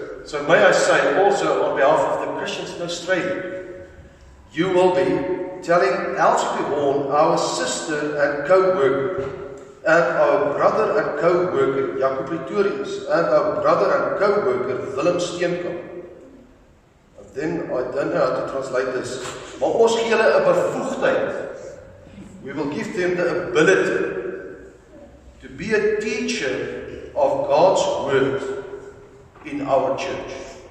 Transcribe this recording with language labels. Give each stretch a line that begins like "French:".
English: So may I say also on behalf of the Christians in Australia, you will be telling Elsie Horn, our sister and co-worker, and our brother and co-worker Jacob Pretorius, and our brother and co-worker Willem Steenkamp. Then I don't know how to translate this.
Afrikaans: Maar ons gee hulle 'n bevoegdheid.
English: We will give them the ability to be a teacher of God's word in our church.